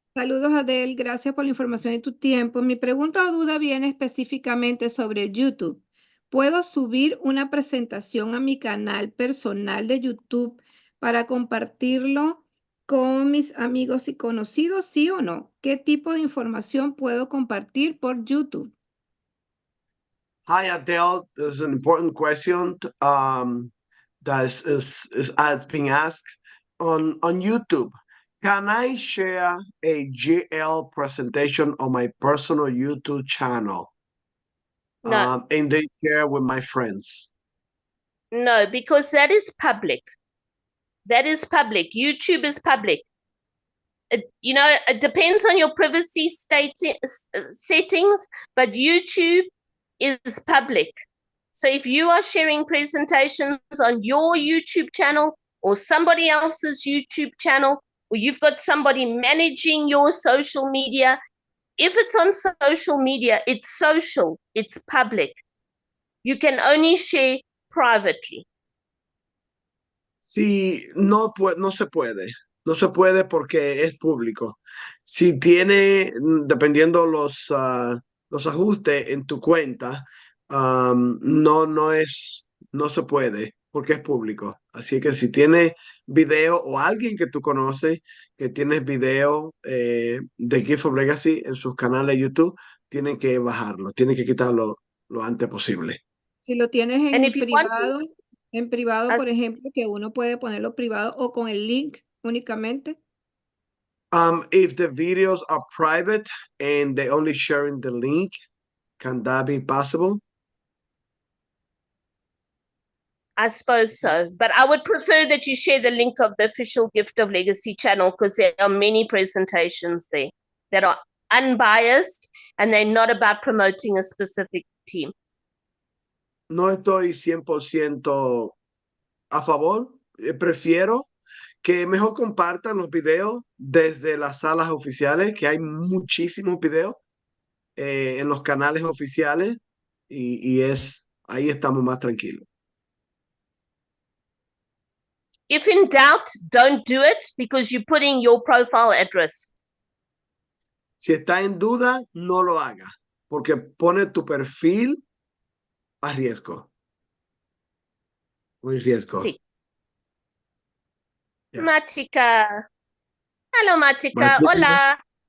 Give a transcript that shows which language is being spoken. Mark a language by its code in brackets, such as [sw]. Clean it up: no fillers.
[es] saludos Adele, gracias por la información y tu tiempo. Mi pregunta o duda viene específicamente sobre YouTube. ¿Puedo subir una presentación a mi canal personal de YouTube para compartirlo con mis amigos y conocidos, sí o no? ¿Qué tipo de información puedo compartir por YouTube? [en] Hi, Adele. There's an important question that is being asked on YouTube. Can I share a GL presentation on my personal YouTube channel? No, And then share with my friends? no, because that is public. That is public. YouTube is public. It depends on your privacy settings, but YouTube is public. So if you are sharing presentations on your YouTube channel or somebody else's YouTube channel, or you've got somebody managing your social media, if it's on social media, it's social, it's public. You can only share privately. [es] Sí, no, no se puede. No se puede porque es público. Si tiene, dependiendo los ajustes en tu cuenta, no se puede porque es público. Así que si tienes video o alguien que tú conoces que tienes video de Gift of Legacy en sus canales de YouTube, tienen que bajarlo, tienen que quitarlo lo antes posible. Si lo tienes [en] And if you want to, [es] en privado, [en] as- [es] por ejemplo, que uno puede ponerlo privado o con el link únicamente. [en] If the videos are private and they only sharing the link, can that be possible? I suppose so. But I would prefer that you share the link of the official Gift of Legacy channel because there are many presentations there that are unbiased and they're not about promoting a specific team. [es] No estoy 100% a favor. Prefiero que mejor compartan los videos desde las salas oficiales, que hay muchísimos videos en los canales oficiales y ahí estamos más tranquilos. [en] If in doubt, don't do it because you're putting your profile at risk. [es] Si está en duda, no lo haga, porque pone tu perfil a riesgo. Muy riesgo. Sí. [en] Yeah. Matika. Hello, Matika. Martica. [es] Hola.